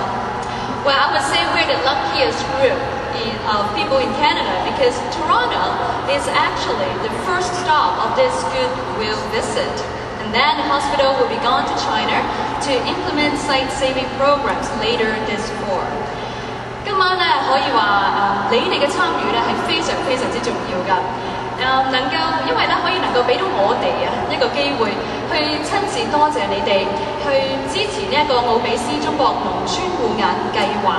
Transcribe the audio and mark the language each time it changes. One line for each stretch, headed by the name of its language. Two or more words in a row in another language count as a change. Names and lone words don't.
English: Well, I would say we're the luckiest group of people in Canada because Toronto is actually the first stop of this goodwill visit. And then the hospital will be gone to China to implement sight-saving programs later this fall.
Cantonese: 今晚咧可以話你哋嘅參與咧係非常非常之重要㗎。因為咧可以能夠俾到我哋一個機會去親自多謝你哋，去支持呢一個奧比斯中國農村護眼計劃。